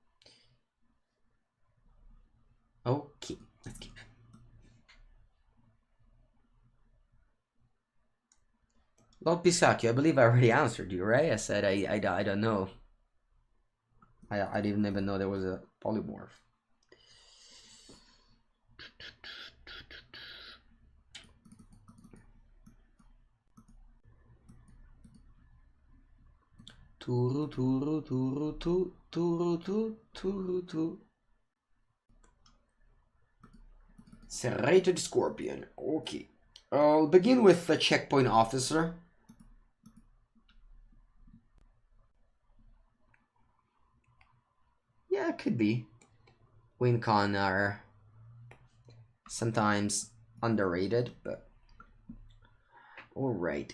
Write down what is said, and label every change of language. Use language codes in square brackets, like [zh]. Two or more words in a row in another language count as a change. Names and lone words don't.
[en] Okay, let's keep. Lord Pisaki, I believe I already answered you, right? I said I don't know. I didn't even know there was a polymorph. Turu turu turu tu turu tu turu tu. Serrated Scorpion. Okay. I'll begin with the Checkpoint Officer. Yeah, it could be. Wincon are sometimes underrated, but alright.